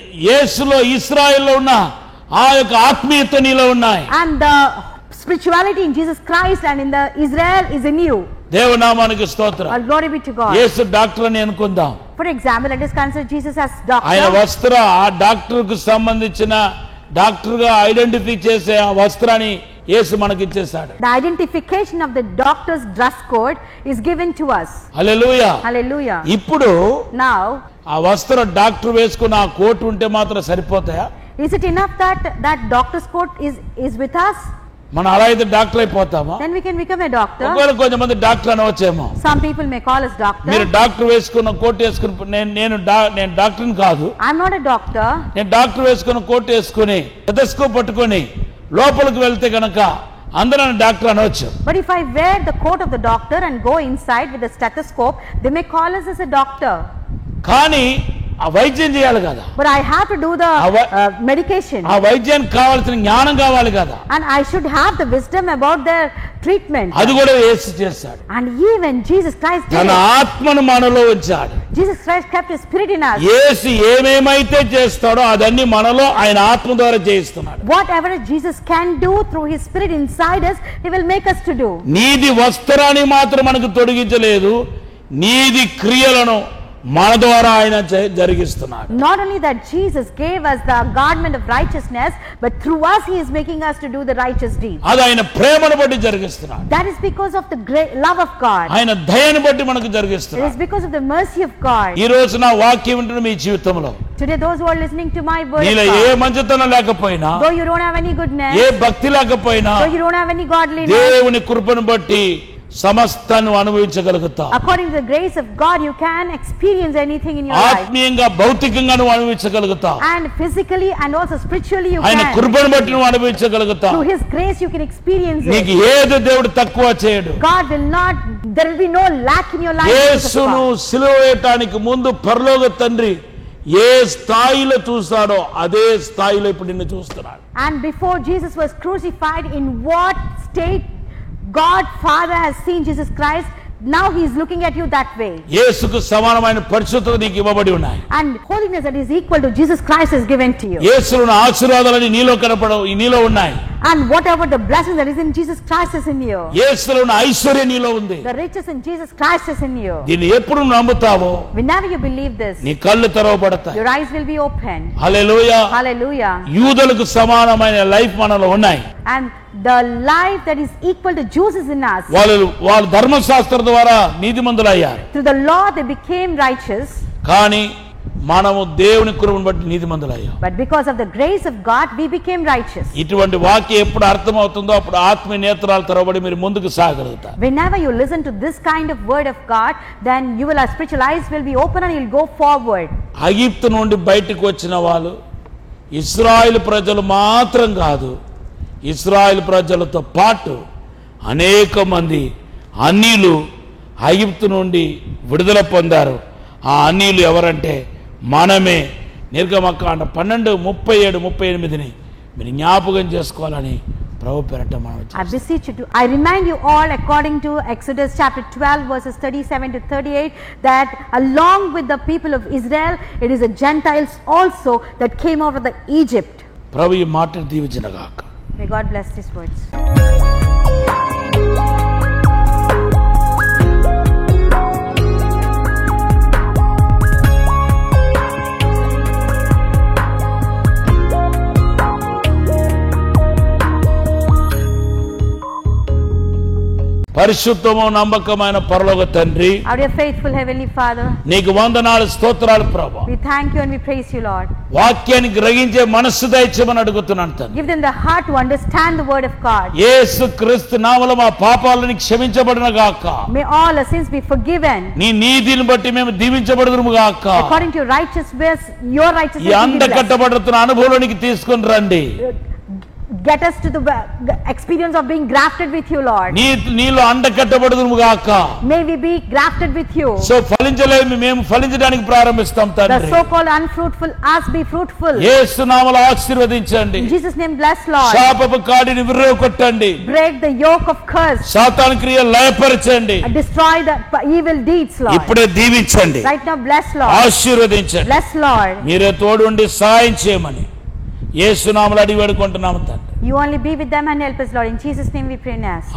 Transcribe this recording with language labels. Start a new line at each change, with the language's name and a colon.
Telugu: యేసులో ఇశ్రాయేలులో ఉన్న ఆ యొక్క ఆత్మీయత నీలో ఉన్నాయి.
English: And the spirituality in Jesus Christ and in the Israel is in you.
Telugu: దేవనామానికి స్తోత్రం.
English: All glory be to God.
Telugu: Yesu doctor అని అనుకుందాం.
English: For example, let us consider Jesus as doctor.
Telugu: ఆయన వస్త్ర ఆ డాక్టర్ కు సంబంధించిన డాక్టర్ గా ఐడెంటిఫై చేసే ఆ వస్త్రాన్ని యేసు మనకి ఇచ్చేశాడు.
English: The identification of the doctor's dress code is given to us.
Telugu: Hallelujah.
English: Hallelujah.
Telugu: ఇప్పుడు
English: Now,
Telugu: ఆ వస్త్ర డాక్టర్ వేసుకున్న ఆ కోట్ ఉంటే మాత్రం సరిపోతాయా?
English: is it enough that that doctor's coat is with us?
Telugu: మనం అలా అయితే doctor అయిపోతామా?
English: Then we can become a doctor.
Telugu: ఒకవేళ కొంతమంది doctor అనవచ్చేమో.
English: Some people may call us doctor.
Telugu: మీరు డాక్టర్ వేసుకున్న కోట్ వేసుకుని నేను డాక్టర్ని కాదు.
English: I'm not a doctor.
Telugu: నేను డాక్టర్ వేసుకున్న కోట్ వేసుకుని స్టెథోస్కోప్ పట్టుకొని లోపలికి వెళ్తే కనుక అందరూ డాక్టర్ అనవచ్చు.
English: But if I wear the coat of the doctor and go inside with the stethoscope, they may call us as a doctor.
Telugu: కానీ ఆ వైద్యం చేయాలి కదా.
English: But I have to do the medication.
Telugu: ఆ వైద్యానికి కావాల్సిన జ్ఞానం కావాలి కదా.
English: And I should have the wisdom about their treatment.
Telugu: అది కూడా యేసు చేశాడు.
English: And even Jesus Christ did.
Telugu: తన ఆత్మను మనలో ఉంచాడు.
English: Jesus Christ kept his spirit in us.
Telugu: యేసు ఏమేమైతే చేస్తాడో అదన్నీ మనలో ఆయన ఆత్మ ద్వారా చేయిస్తున్నాడు.
English: Whatever Jesus can do through his spirit inside us, he will make us to do.
Telugu: నీతి వస్త్రాన్ని మాత్రం మనకు తొడిగించలేదు, నీతి క్రియలను మన ద్వారా ఆయన జరిగిస్తున్నాడు.
English: Not only that Jesus gave us the garment of righteousness, but through us he is making us to do the righteous deeds.
Telugu: అది ఆయన ప్రేమను బట్టి జరిగిస్తున్నాడు.
English: That is because of the great love of God.
Telugu: ఆయన దయను బట్టి మనకు
English: It
Telugu: జరిగిస్తున్నాడు.
English: is because of the mercy of God.
Telugu: ఈ రోజు నా వాక్యం వింటున్న మీ జీవితంలో
English: Today those who are listening to my word,
Telugu: నీలో ఏ మంచితనం లేకపోయినా,
English: though you don't have any goodness,
Telugu: ఏ భక్తి లేకపోయినా,
English: though you don't have any godliness,
Telugu: దేవుని కృపను బట్టి సమస్తాన్ని అనుభవించగలుగుతావు.
English: According to the grace of God, you can experience anything in your life.
Telugu: ఆత్మీయంగా భౌతికంగా నువ్వు అనుభవించగలుగుతావు.
English: And physically and also spiritually you
Telugu: ఆయన
English: can.
Telugu: కృపను బట్టి నువ్వు అనుభవించగలుగుతావు.
English: Through His grace you can experience
Telugu: నీకు
English: it.
Telugu: ఏది దేవుడు తక్కువ చేయడు.
English: God will not. There will be no lack in your life.
Telugu: యేసును సిలువ వేయటానికి ముందు పరలోక తండ్రి ఏ స్థాయిలో చూస్తాడో అదే స్థాయిలో ఇప్పుడు నిన్ను చూస్తున్నాడు.
English: And before Jesus was crucified, in what state God Father has seen Jesus Christ, now He is looking at you that way.
Telugu: యేసుకు సమానమైన పరిశుద్ధత నీకు ఇవ్వబడి ఉన్నాయి.
English: And holiness that is equal to Jesus Christ is given to you.
Telugu: యేసులోని ఆశీర్వాదాలు నీలో కనపడవు, నీలో ఉన్నాయి.
English: And whatever the blessing that is in Jesus Christ is in you.
Telugu: యేసులోని ఐశ్వర్యం నీలో ఉంది.
English: The riches in Jesus Christ is in you.
Telugu: దీన్ని ఎప్పుడు నమ్ముతావో
English: Whenever you believe this,
Telugu: నీ కళ్ళు తెరవబడతాయి.
English: your eyes will be open.
Telugu: Hallelujah.
English: Hallelujah.
Telugu: యూదులకు సమానమైన life మనలో ఉన్నాయి.
English: And the life that is equal to Jews is in us.
Telugu: వాళ్ళు ధర్మశాస్త్రం ద్వారా నీతిమంతులయ్యారు.
English: Through the law they became righteous.
Telugu: కానీ మనము దేవుని కృపను బట్టి నీతిమంతులయ్యాం.
English: But because of the grace of God we became righteous.
Telugu: ఇటువంటి వాక్యం ఎప్పుడు అర్థమవుతుందో అప్పుడు ఆత్మీయ నేత్రాలు తెరవబడి మీరు ముందుకు సాగలుగుతారు.
English: Whenever you listen to this kind of word of God, then you will, spiritual eyes will be open and you will go forward.
Telugu: ఐగుప్తు నుండి బయటకు వచ్చిన వాళ్ళు ఇశ్రాయేలు ప్రజలు మాత్రం కాదు, ఇశ్రాయేలు ప్రజలతో పాటు అనేక మంది అన్యులు ఐగుప్తు నుండి విడుదల పొందారు. ఆ అన్యులు ఎవరంటే మనమే. నిర్గమకాండ 12:37-38 మీరు జ్ఞాపకం చేసుకోవాలని ప్రభు పేరట మనం.
English: I beseech you to, I remind you all according to Exodus chapter 12 verses 37-38 that along with the people of Israel, it is the Gentiles also that came out of the Egypt.
Telugu: ప్రభు ఈ మాటను దీవించుగాక.
English: May God bless these words.
Telugu: పరిశుద్ధము నమ్మకమైన పరలోక తండ్రి,
English: Our dear faithful heavenly Father,
Telugu: నీకు వందనాలు స్తోత్రాలు ప్రభువా.
English: we thank you and we praise you, Lord.
Telugu: వాక్యాన్ని గ్రహించే మనస్సు దయచేయమని అడుగుతున్నాను తండ్రి.
English: Give them the heart to understand the word of God.
Telugu: యేసు క్రీస్తు నామములో మా పాపాలను క్షమించబడును గాక.
English: May all our sins be forgiven.
Telugu: నీ నీతిని బట్టి మేము దీవించబడుదుము గాక.
English: According to your righteousness, your righteousness
Telugu: ఈ
English: will be
Telugu: అండ
English: blessed.
Telugu: కట్టబడుతున్న అనుభవానికి తీసుకొని రండి.
English: Get us to the experience of being grafted with you, Lord.
Telugu: నీలో అండ కట్టబడుదుము గాక.
English: May we be grafted with you.
Telugu: So ఫలించలేము, మేము ఫలించడానికి ప్రారంభిస్తాం
English: The
Telugu: తండ్రి.
English: so-called unfruitful, us be fruitful.
Telugu: యేసు నామములో ఆశీర్వదించండి.
English: In Jesus' name, bless, Lord.
Telugu: శాపపు కాడిని విర్రగొట్టండి.
English: Break the yoke of curse.
Telugu: సాతాను క్రియలు లయపరచండి.
English: And destroy the evil deeds, Lord.
Telugu: ఇప్పుడే దీవించండి,
English: Right now, bless, Lord.
Telugu: ఆశీర్వదించండి.
English: Bless, Lord.
Telugu: మీరే తోడుండి సహాయం చేయమని యేసు నామములో అడిగి వేడుకుంటున్నాము తండ్రి.
English: You only be with them and help us, Lord. In Jesus' name we pray and ask.